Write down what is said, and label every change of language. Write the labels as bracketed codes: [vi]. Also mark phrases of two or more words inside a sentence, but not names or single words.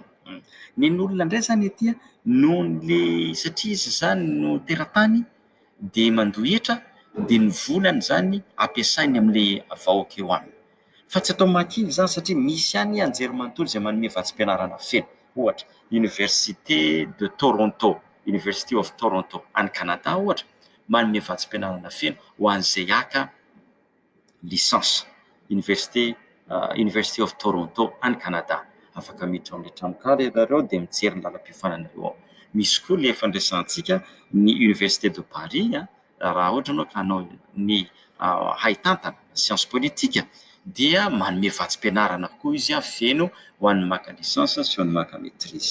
[mg] Ny olona indray zany ety noho le satria izy zany no teratany dia mandoa hetra dia ny volany zany ampiasainy amin'ilay vahoaka eo aminy. Fa tsy atao mahakivy zany satria misy ihany anjerimanontolo izay manome vatsim-pianarana feno. Ohatra Université de Toronto, University of Toronto any Canada ohatra manome vatsim-pianarana feno ho an'izay haka lisansa. University of Toronto any Canada. Afaka miditra amin'ilay tranokala ianareo dia mijery ny lalam-piofanana eo. Misy koa ilay efa niresahantsika ny Université de Paris raha ohatra ianao ka hanao ny haitantana [fr] science politique [mg] dia manome vatsim-pianarana koa izy feno ho an'ny maka licence sy ho an'ny maka maîtrise.